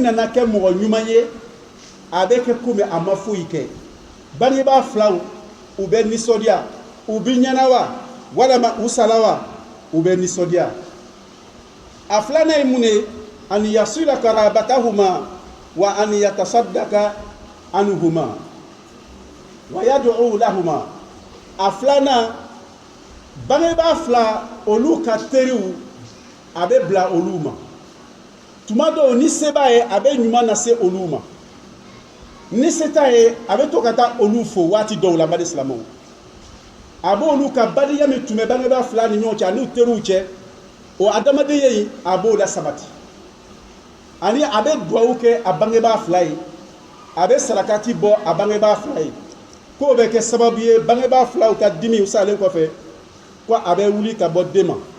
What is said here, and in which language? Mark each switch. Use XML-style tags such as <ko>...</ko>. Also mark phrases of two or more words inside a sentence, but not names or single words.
<bm>nana kɛ mɔgɔ ɲuman ye a bɛ kɛ komi a ma foyi kɛ bangebaa filaw u bɛ nisɔndiya u bɛ ɲɛna wa walama u sala wa u bɛ nisɔndiya a filanan ye mun ye</bm> <ar>أن يصل قرابتهما وأن يتصدق عنهما ويدعو لهما</ar> <bm>a filanan bangebaa fila olu ka teriw a bɛ bila olu ma tuma dɔw ni se b'a ye a bɛ ɲuman lase olu ma ni se t'a ye a bɛ to ka taa olu fo waati dɔw la bade silamɛw a b'olu ka badenya min tun bɛ bangebaa fila ni ɲɔgɔn cɛ ani teriw cɛ o adamadenya in a b'o la sabati ani a bɛ duwawu kɛ a bangebaa fila ye a bɛ sarakati bɔ a bangebaa fila ye k'o bɛ kɛ sababu ye bangebaa filaw ka dimi salen kɔfɛ ko a bɛ wuli ka bɔ den ma</bm>